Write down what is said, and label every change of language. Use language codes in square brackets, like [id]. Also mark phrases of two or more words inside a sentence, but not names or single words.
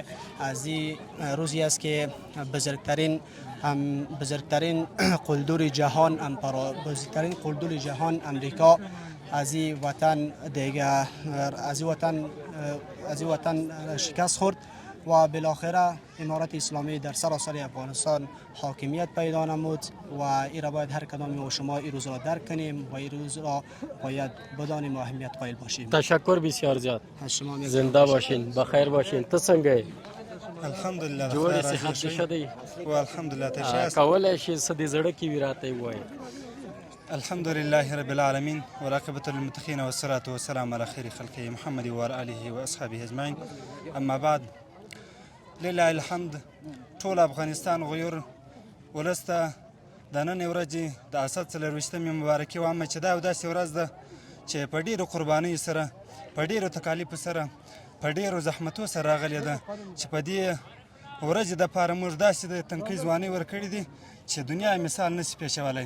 [fa] که بزرگترین قلدر جهان امریکا از این وطن شکست خورد و بالاخره امارت اسلامی در سراسر افغانستان حاکمیت پیدا نمود و این را باید هر کدام شما این روز را درک کنیم و این روز را باید بدانیم و اهمیت قائل باشیم. تشکر بسیار زیاد. زنده باشین، بخیر باشین. [ps] تو څنګه؟ [ar] الحمدلله. [fa] جوړ صحت شدی و الحمدلله. تشکر. [ps] کولای شي څه دې زړه کې وي راته ووایي؟ [ar] الحمد لله رب العالمين والعاقبة للمتقين والصلاة والسلام على خير خلقه محمد وعلى آله وأصحابه أجمعين. أما بعد، لله الحمد. [ps] ټول افغانستان غیور ولسته د نن ورځې د اسد 24مې مبارکي وایم چې دا داسې ورځ ده چې په ډېرو قربانیو سره، په ډېرو تکالیفو سره، په ډېرو زحمتو سره راغلې ده چې په دې ورځې دپاره موږ داسې د تنکۍ ځوانۍ ورکړې دي چې دنیا مثال نشي پېښولی.